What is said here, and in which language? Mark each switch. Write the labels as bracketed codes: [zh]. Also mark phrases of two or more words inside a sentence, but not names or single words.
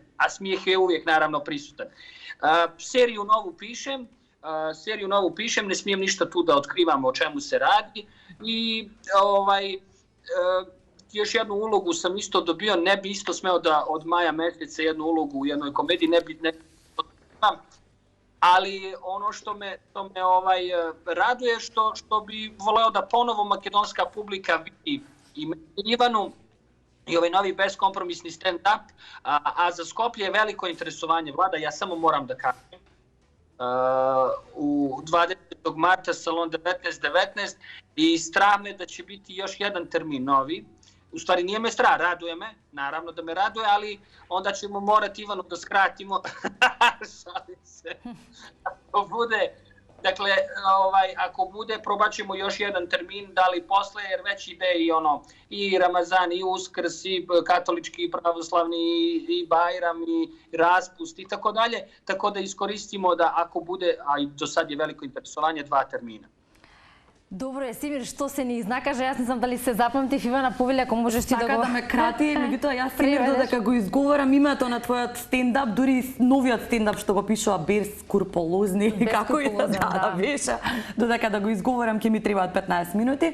[bs] A smijeh je uvijek naravno prisutan. Seriju novu pišem, ne smijem ništa tu da otkrivam o čemu se radi i još jednu ulogu sam isto dobio, ne bi isto smeo da od maja meseca jednu ulogu u jednoj komediji, ne bi ali ono što me raduje, što bi voleo da ponovo makedonska publika vidi i Ivanu i ovaj novi beskompromisni stand-up, a za Skoplje je veliko interesovanje vlada, ja samo moram da kažem. U 20. marta salon 1919 i strah me da će biti još jedan termin novi. U stvari nije me strah, raduje me, naravno da me raduje, ali onda ćemo morati Ivanu da skratimo. Šalim se. Ako bude, probat ćemo još jedan termin, da li posle, jer već ide i Ramazan, i Uskrs, i katolički, i pravoslavni, i Bajram, i raspust, i tako dalje. Tako da iskoristimo da ako bude, a i do sad je veliko interesovanje, 2 termina. [mk] Добро е, Семир, што се ни изнакаже, јас не знам дали се запамтив, Ивана, повели, ако можеш ти да го... Така да ме крати, меѓутоа јас Семир додека го изговорам името на твојот стендап, дури новиот стендап што го пишува Бескруполозни, како и да беше, додека да го изговорам ќе ми требаат 15 минути.